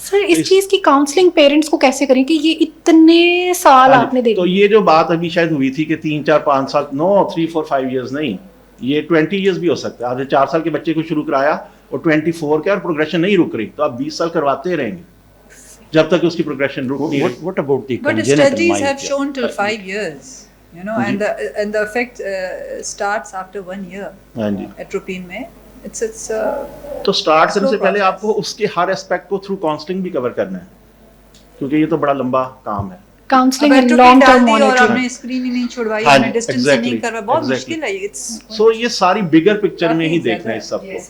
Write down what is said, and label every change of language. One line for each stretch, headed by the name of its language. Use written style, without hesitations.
Urdu: سر اس چیز کی counselling parents کو کیسے کریں کہ یہ اتنے سال آپ نے دیکھا؟ تو یہ جو بات ابھی شاید ہوئی تھی کہ 3, 4, 5 سال, نو 3, 4, 5 years نہیں, یہ 20 years بھی ہو سکتا ہے. آپ نے 4 سال کے بچے کو شروع کرایا اور 24 کے اور پروگریشن نہیں رک رہی, تو آپ 20 سال کرواتے رہیں گے جب تک اس کی پروگریشن رک نہیں رہی.
English: What about the But congenital studies have myopia? shown till 5 years, you know, and the effect starts after 1 year.
Urdu: ہاں جی,
English: Atropine میں it's
Urdu: تو اسٹارٹ کرنے سے پہلے آپ کو اس کے ہر اسپیکٹ کو تھرو کاؤنسلنگ بھی کور کرنا ہے, کیونکہ یہ تو بڑا لمبا کام ہے.
English: counselling and long term
Urdu: اور آپ
English: Monitoring.
Urdu: نے اسکرین ہی نہیں چھڑوائی, آپ نے ڈسٹینس ہی نہیں کروا, بہت مشکل ہے یہ. سو یہ ساری بگر پکچر میں ہی دیکھنا ہے اس سب کو.